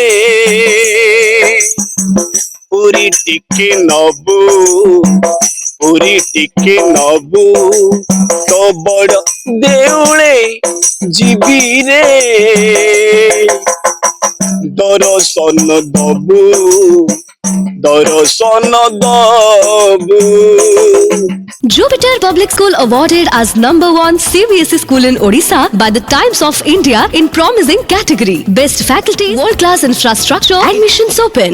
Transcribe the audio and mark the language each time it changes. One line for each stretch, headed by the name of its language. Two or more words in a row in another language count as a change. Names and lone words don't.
Odia: ପୁରୀ ଟିକେ ନବୁ ପୁରୀ ଟିକେ ନବୁ ତୋ ବଡ଼ ଦେଉଳେ ଜୀବି ରେ ଦର୍ଶନ ଦବୁ ଦର୍ଶନ ଦବୁ
English: Jupiter Public School awarded as #1 CBSE school in Odisha by the Times of India in promising category. Best faculty, world-class infrastructure, admissions open.